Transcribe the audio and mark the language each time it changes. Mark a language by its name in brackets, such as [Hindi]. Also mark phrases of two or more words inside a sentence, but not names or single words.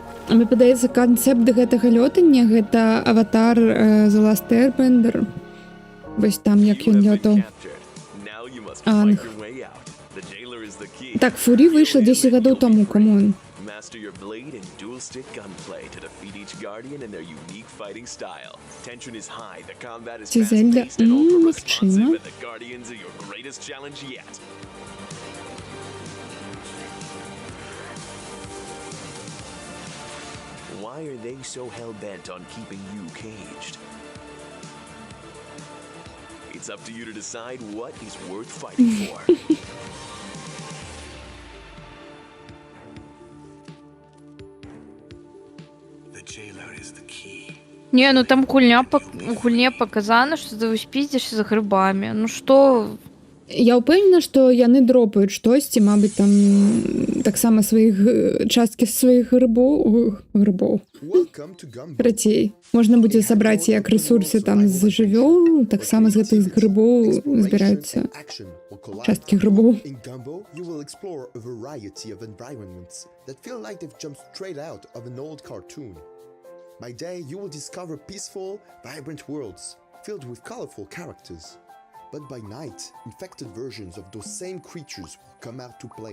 [Belarusian] Мне падаецца, канцэпт гэтага лётання гэта аватар The Last Airbender. Вось там як ён лётаў. Анг. Так, Фурі выйшла 10 гадоў таму, камон. [English] Master your blade and dual-stick gunplay to defeat each guardian in their unique fighting style. Tension is high, the combat is fast-paced and ultra-responsive, and the guardians are your greatest challenge yet. Why are they so hell-bent on keeping you caged? It's up to you to decide what is worth fighting for. [Russian] Не, ну там гульне показано, что ты спиздишься за грибами. Ну что... [Belarusian] Я ўпэўнена, што яны дропаюць штосьці, мабыць, там таксама часткі сваіх грыбоў. Працей. Можна будзе сабраць як рэсурсы там з жывёл, таксама з гэтых грыбоў збіраюцца часткі грыбоў. [English] In Gumbo, you will explore a variety of environments that feel like they've jumped straight out of an old cartoon. By day, you will discover peaceful, vibrant worlds filled with colorful characters. But by night, infected versions of those same creatures will come out to play.